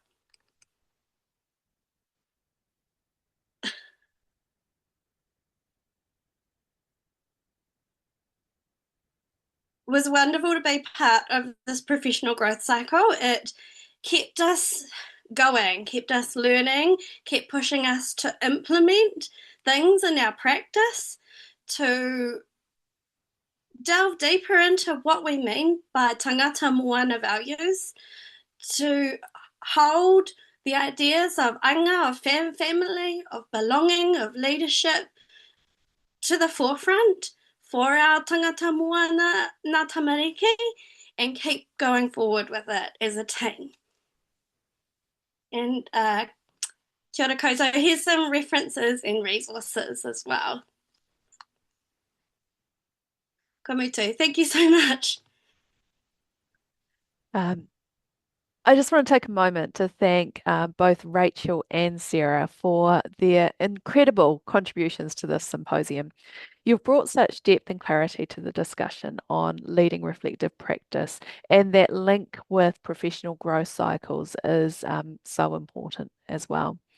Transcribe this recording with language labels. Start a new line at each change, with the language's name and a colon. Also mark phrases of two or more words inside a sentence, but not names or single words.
English: It was wonderful to be part of this professional growth cycle. It kept us going, kept us learning, kept pushing us to implement things in our practice, to delve deeper into what we mean by
Māori: tangata moana
English: values, to hold the ideas of anga, of family, of belonging, of leadership to the forefront for our
Māori: tangata moana ngā tamariki,
English: and keep going forward with it as a team.
Māori: And kia ora koutou,
English: here's some references and resources as well.
Māori: Ka mutu,
English: thank you so much. I just want to take a moment to thank both Rachel and Sarah for their incredible contributions to this symposium. You've brought such depth and clarity to the discussion on leading reflective practice, and that link with professional growth cycles is so important as well.